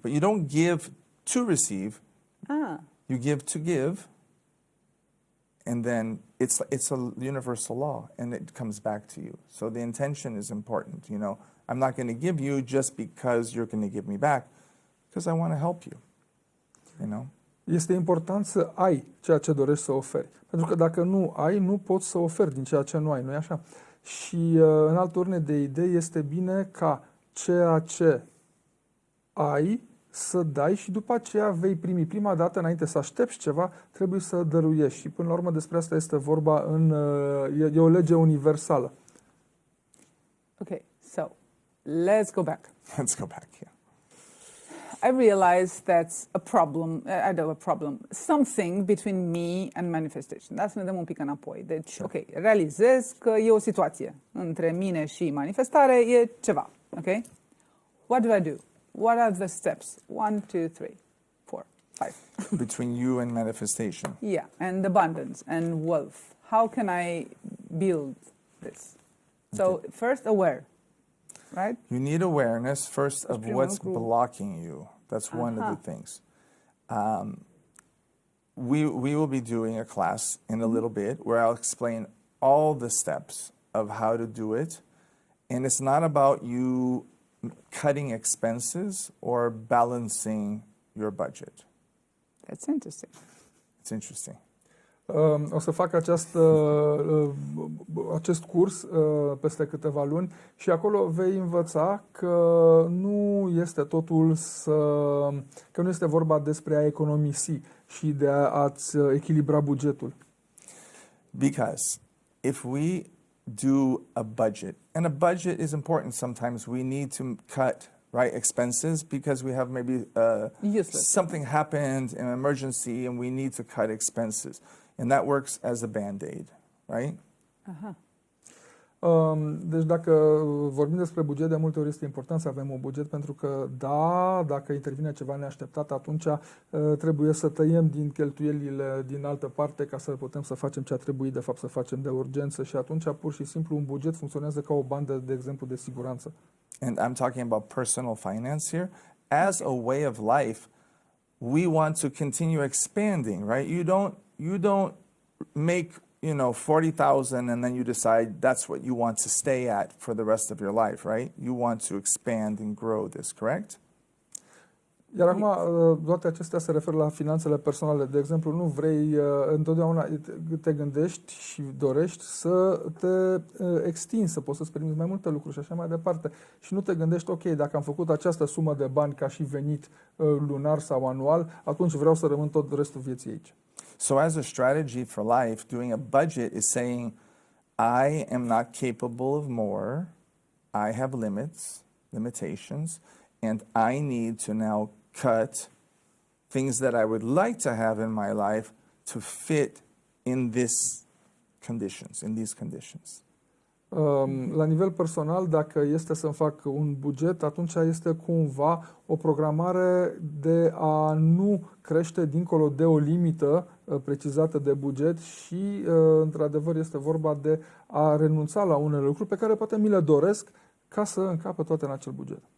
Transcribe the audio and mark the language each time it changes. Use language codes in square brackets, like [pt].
[en] But you don't give to receive. You give to give. And then it's a universal law and it comes back to you. So the intention is important, I'm not going to give you just because you're going to give me back, because I want to help you, [ro] Este important să ai ceea ce dorești să oferi. Pentru că dacă nu ai, nu poți să oferi din ceea ce nu ai, nu-i așa? Și în altă ordine de idei este bine ca ceea ce ai să dai și după aceea vei primi. Prima dată, înainte să aștepți ceva, trebuie să dăruiești. Și până la urmă despre asta este vorba e o lege universală. [en] Okay, so let's go back. Let's go back, yeah. I realize that's a problem, something between me and manifestation. [ro] Da, să ne dăm un pic înapoi. Deci, [en] Sure. [ro] ok, realizez că e o situație între mine și manifestare, e ceva, ok? [en] What do I do? What are the steps? 1, 2, 3, 4, 5. Between you and manifestation. Yeah, and abundance and wealth. How can I build this? So, Okay. first, aware, right? You need awareness first of [ro] primul [en] what's [ro] lucru. [en] blocking you. That's one of the things. We will be doing a class in a little bit where I'll explain all the steps of how to do it. And it's not about you cutting expenses or balancing your budget. That's interesting. It's interesting. [ro] O să fac acest curs peste câteva luni și acolo vei învăța că nu este totul că nu este vorba despre a economisi și de a-ți echilibra bugetul. [en] Because if we do a budget, and a budget is important sometimes, we need to cut expenses because we have maybe something happened, an emergency, and we need to cut expenses. And that works as a Band-Aid, right? [ro] Deci dacă vorbim despre buget, de multe ori este important să avem un buget, pentru că dacă intervine ceva neașteptat, atunci trebuie să tăiem din cheltuielile din altă parte ca să putem să facem ce a trebuit de fapt să facem de urgență, și atunci pur și simplu un buget funcționează ca o bandă, de exemplu, de siguranță. [en] And I'm talking about personal finance here. As a way of life, we want to continue expanding, right? You don't make 40,000 and then you decide that's what you want to stay at for the rest of your life, right? You want to expand and grow this, correct? [ro] Iar acum, toate acestea se referă la finanțele personale. De exemplu, nu vrei, întotdeauna te gândești și dorești să te extinzi, să poți să-ți permiți mai multe lucruri și așa mai departe. Și nu te gândești, ok, dacă am făcut această sumă de bani ca și venit lunar sau anual, atunci vreau să rămân tot restul vieții aici. [en] So as a strategy for life, doing a budget is saying, I am not capable of more, I have limitations, and I need to now cut things that I would like to have in my life to fit in these conditions. [ro] La nivel personal, dacă este să-mi fac un buget, atunci este cumva o programare de a nu crește dincolo de o limită precizată de buget și, într-adevăr, este vorba de a renunța la unele lucruri pe care poate mi le doresc ca să încapă toate în acel buget.